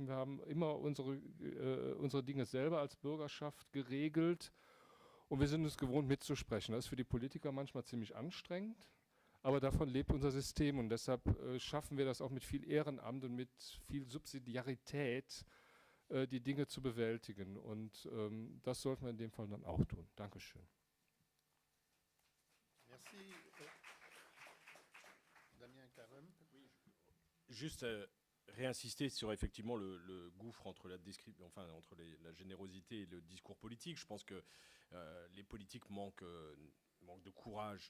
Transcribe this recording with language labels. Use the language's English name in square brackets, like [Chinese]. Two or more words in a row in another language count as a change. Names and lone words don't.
[German] Wir haben immer unsere Dinge selber als Bürgerschaft geregelt und wir sind es gewohnt mitzusprechen. Das ist für die Politiker manchmal ziemlich anstrengend, aber davon lebt unser System und deshalb schaffen wir das auch mit viel Ehrenamt und mit viel Subsidiarität, die Dinge zu bewältigen. Und das sollten wir in dem Fall dann auch tun. Dankeschön. [French] Merci. Damien Carême. Juste réinsister sur effectivement le gouffre entre entre la générosité et le discours politique. Je pense que les politiques manquent de courage.